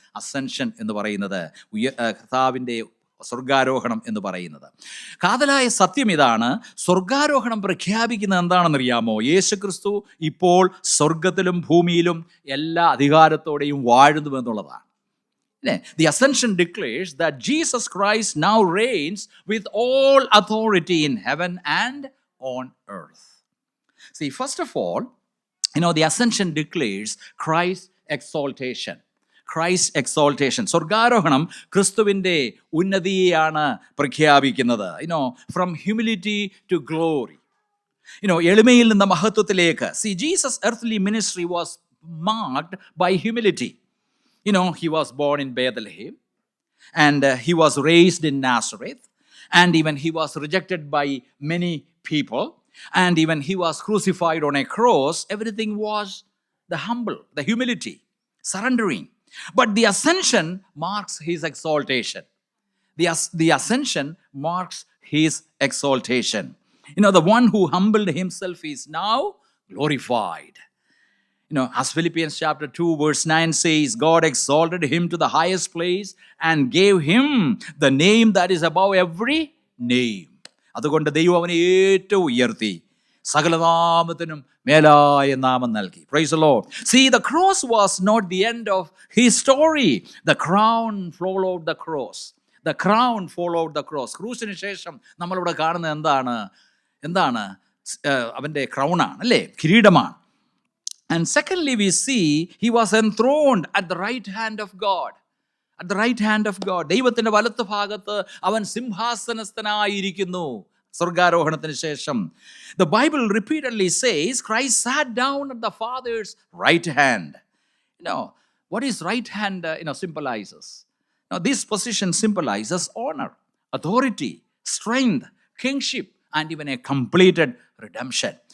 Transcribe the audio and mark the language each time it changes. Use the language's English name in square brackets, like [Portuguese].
[Malayalam] Ascension എന്ന് പറയുന്നത്, കർത്താവിൻ്റെ സ്വർഗാരോഹണം എന്ന് പറയുന്നത്. കാതലായ സത്യം ഇതാണ്. സ്വർഗാരോഹണം പ്രഖ്യാപിക്കുന്നത് എന്താണെന്നറിയാമോ? യേശു ക്രിസ്തു ഇപ്പോൾ സ്വർഗത്തിലും ഭൂമിയിലും എല്ലാ അധികാരത്തോടെയും വാഴുന്നുവെന്നുള്ളതാണ്. [English] The ascension declares that Jesus Christ now reigns with all authority in heaven and on earth. See, first of all, the ascension declares Christ's exaltation. Christ's exaltation. [Malayalam] സ്വർഗാരോഹണം ക്രിസ്തുവിൻ്റെ ഉന്നതിയാണ് പ്രഖ്യാപിക്കുന്നത്. [English] From humility to glory. [Malayalam] എളിമയിൽ നിന്ന് മഹത്വത്തിലേക്ക്. [English] See, Jesus' earthly ministry was marked by humility. He was born in Bethlehem and he was raised in Nazareth, and even he was rejected by many people, and even he was crucified on a cross. Everything was the humble, the humility, surrendering. But the ascension marks his exaltation. The ascension marks his exaltation. The one who humbled himself is now glorified. As Philippians chapter 2 verse 9 says, God exalted him to the highest place and gave him the name that is above every name. [Malayalam] അതുകൊണ്ട് ദൈവം അവനെ ഏറ്റവും ഉയർത്തി, സകലനാമത്തിനും മേലായ നാമം നൽകി. [English] Praise the Lord. See, the cross was not the end of his story. The crown followed the cross. The crown followed the cross. [Malayalam] ക്രൂസിന് ശേഷം നമ്മളിവിടെ കാണുന്നത് എന്താണ്? അവൻ്റെ ക്രൗണാണ്, അല്ലേ? കിരീടമാണ്. [English] And secondly, we see he was enthroned at the right hand of God. At the right hand of God. [Malayalam] ദൈവത്തിൻ്റെ വലത്ത് ഭാഗത്ത് അവൻ സിംഹാസനസ്ഥനായിരിക്കുന്നു സ്വർഗാരോഹണത്തിന് ശേഷം. [English] The Bible repeatedly says Christ sat down at the Father's right hand. What is right hand symbolizes? This position symbolizes honor, authority, strength, kingship, and even a completed redemption.